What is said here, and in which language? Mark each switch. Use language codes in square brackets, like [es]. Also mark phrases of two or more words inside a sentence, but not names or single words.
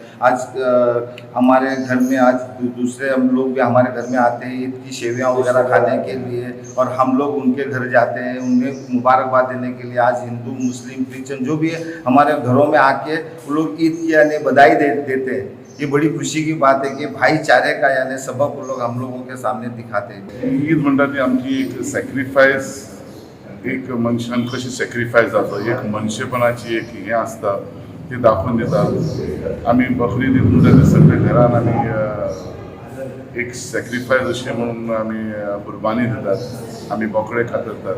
[ur] آج ہمارے گھر میں دوسرے ہم لوگ بھی ہمارے گھر میں آتے ہیں عید کی سیویاں وغیرہ کھانے کے لیے، اور ہم لوگ ان کے گھر جاتے ہیں انہیں مبارکباد دینے کے لیے۔ آج ہندو، مسلم، کرسچن جو بھی ہے ہمارے گھروں میں آ کے وہ لوگ عید کی یعنی بدائی دیتے ہیں۔ یہ بڑی خوشی کی بات ہے کہ بھائی چارے کا یعنی سبب وہ لوگ ہم لوگوں کے سامنے دکھاتے ہیں۔ [kok] ईद म्हणटा ती आमची एक सॅक्रिफायस, एक मनशान कशी सॅक्रिफायस जाता, एक मनशेपणाची एक हें आसता ती दाखोवन दिता। आमी बकरीद ईद म्हणटा ती सगळे घरान आमी एक सॅक्रिफायस अशें म्हणून आमी कुर्बानी दितात, आमी बोकडे खातात।